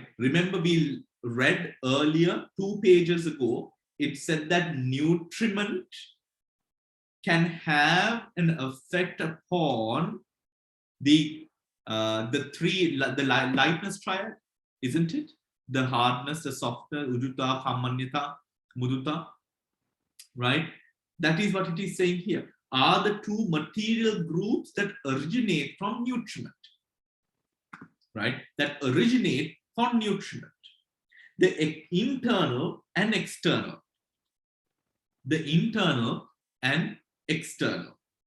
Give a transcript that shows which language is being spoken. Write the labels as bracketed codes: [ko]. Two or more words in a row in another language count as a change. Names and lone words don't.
[en] Remember we read earlier, 2 pages ago, it said that nutriment can have an effect upon the lightness triad, isn't it? The hardness, the softness, [pi] ujjuta, kamanyata, mudutta, [en] right? That is what it is saying here. Are the 2 material groups that originate from nutriment, right? That originate from nutriment. The internal and external. The internal and external.